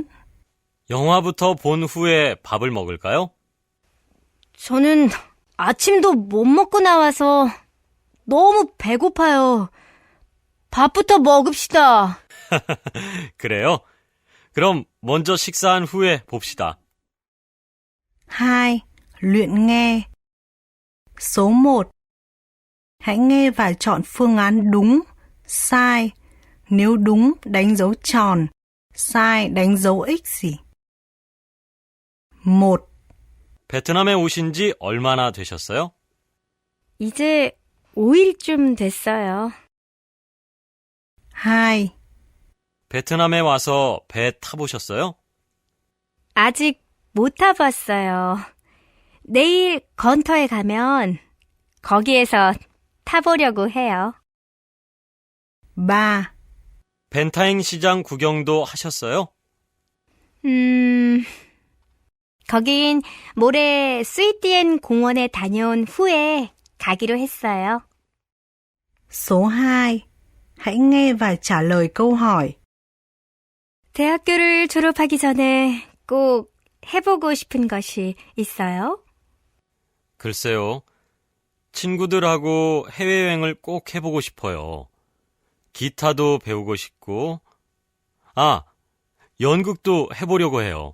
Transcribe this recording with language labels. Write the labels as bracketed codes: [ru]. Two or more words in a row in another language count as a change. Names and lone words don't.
[ko] 영화부터 본 후에 밥을 먹을까요? 저는 아침도 못 먹고 나와서 너무 배고파요. 밥부터 먹읍시다. 그래요? 그럼 먼저 식사한 후에 봅시다. 2. [vi] Luyện nghe. Số 1. Hãy nghe và chọn phương án đúng, sai. Nếu đúng, đánh dấu tròn. sai, đánh dấu X gì. 1. [ko] 베트남에 오신 지 얼마나 되셨어요? 이제 5일쯤 됐어요. 2. 베트남에 와서 배 타보셨어요? 아직 못 타봤어요. 내일 건터에 가면 거기에서 타보려고 해요. 3. 벤타잉 시장 구경도 하셨어요? 거긴 모레 스위티엔 공원에 다녀온 후에 가기로 했어요. [vi] Số 2. Hãy nghe và trả lời câu hỏi. [ko] 대학교를 졸업하기 전에 꼭 해보고 싶은 것이 있어요? 글쎄요. 친구들하고 해외여행을 꼭 해보고 싶어요. 기타도 배우고 싶고, 연극도 해보려고 해요.